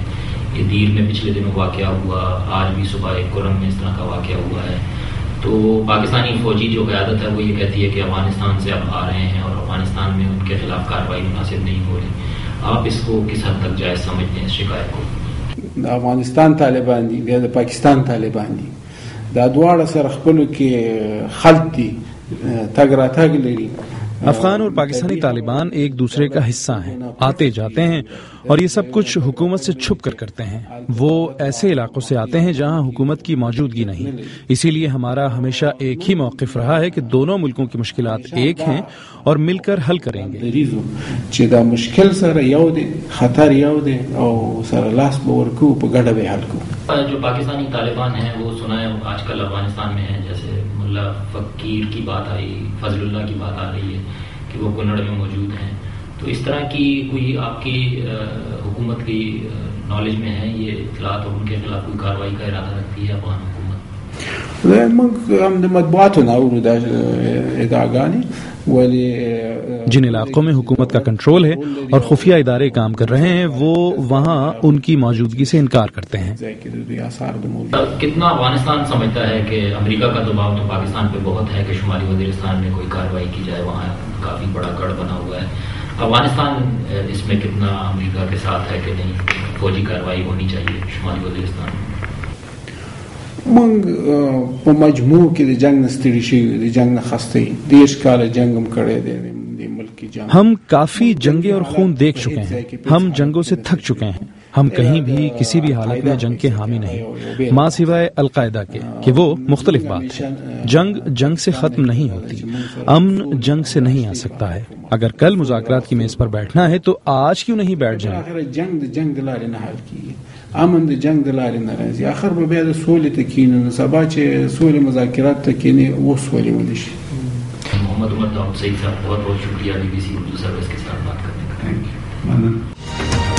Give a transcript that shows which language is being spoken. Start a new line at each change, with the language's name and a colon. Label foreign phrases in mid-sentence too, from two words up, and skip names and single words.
Urdu: یہ دیر میں پچھلے دنوں واقعہ ہوا, آج بھی صبح ایک کرم میں اس طرح کا واقعہ ہوا ہے. تو پاکستانی فوجی جو قیادت ہے وہ یہ کہتی ہے کہ افغانستان سے اب آ رہے ہیں اور افغانستان میں ان کے خلاف کارروائی مناسب نہیں ہو رہی. آپ اس کو کس حد تک جائز سمجھتے ہیں اس شکایت کو؟
Pashto: افغانستان طالبان دي یا پاکستان طالبان دي, دا دواړه سره خپل کې خلط دي, تګ راتګ لري,
Urdu: افغان اور پاکستانی طالبان ایک دوسرے کا حصہ ہیں، آتے جاتے ہیں اور یہ سب کچھ حکومت سے چھپ کر کرتے ہیں۔ وہ ایسے علاقوں سے آتے ہیں جہاں حکومت کی موجودگی نہیں، اسی لیے ہمارا ہمیشہ ایک ہی موقف رہا ہے کہ دونوں ملکوں کی مشکلات ایک ہیں اور مل کر حل کریں گے۔
Pashto: چې دا مشکل سره یو دی، خطر یو دی او سره لاس به ورکو په ګډه به حل کوو۔
Urdu: جو پاکستانی طالبان ہیں وہ سنا ہے آج کل افغانستان میں ہیں، جیسے ملا فقیر کی بات آئی، فضل اللہ کی بات آ رہی ہے کہ وہ کنڑ میں موجود ہیں، تو اس طرح کی کوئی آپ کی حکومت کی نالج میں ہے یہ اطلاعات اور ان کے خلاف کوئی کارروائی کا ارادہ رکھتی ہے افغان حکومت؟
Pashto: موږ هم د مطبوعاتو نه اورو دا ادعاګانې، ولی
Urdu: جن علاقوں میں حکومت کا کنٹرول ہے اور خفیہ ادارے کام کر رہے ہیں وہ وہاں ان کی موجودگی سے انکار کرتے ہیں۔ کتنا افغانستان سمجھتا ہے کہ امریکہ کا دباؤ تو پاکستان پہ بہت ہے کہ شمالی وزیرستان میں کوئی کارروائی کی جائے، وہاں کافی بڑا گڑھ بنا ہوا ہے، افغانستان اس میں کتنا امریکہ کے ساتھ ہے کہ نہیں فوجی کارروائی ہونی چاہیے شمالی وزیرستان میں؟
Pashto: موږ په مجموع کې د جنگ نه ستړي شوي، د جنگ نه خسته یو، 10 کاله جنگ هم کړی دی د ملک کی جنگ۔
Urdu: ہم کافی جنگیں اور خون دیکھ چکے ہیں، ہم جنگوں سے تھک چکے ہیں، ہم کہیں بھی کسی بھی حالت میں جنگ کے حامی نہیں، ماں سوائے القاعدہ کے کہ وہ مختلف بات ہے۔ جنگ سے ختم نہیں ہوتی، امن جنگ سے نہیں آ سکتا ہے۔ اگر کل مذاکرات کی میز پر بیٹھنا ہے تو آج کیوں نہیں بیٹھ جائیں؟
Pashto: جنگ د جنگ د لارې نه حل کیږي، امن د جنگ د لارې نه راځي، اخر به بیا د سولې ته کینو، نو سبا چې سولې مذاکرات ته کینی اوس ولې ونی شي۔
Urdu: محمد عمر داؤد سعید صاحب بہت بہت شکریہ BBC اردو سروس کے ساتھ بات کرنے کا۔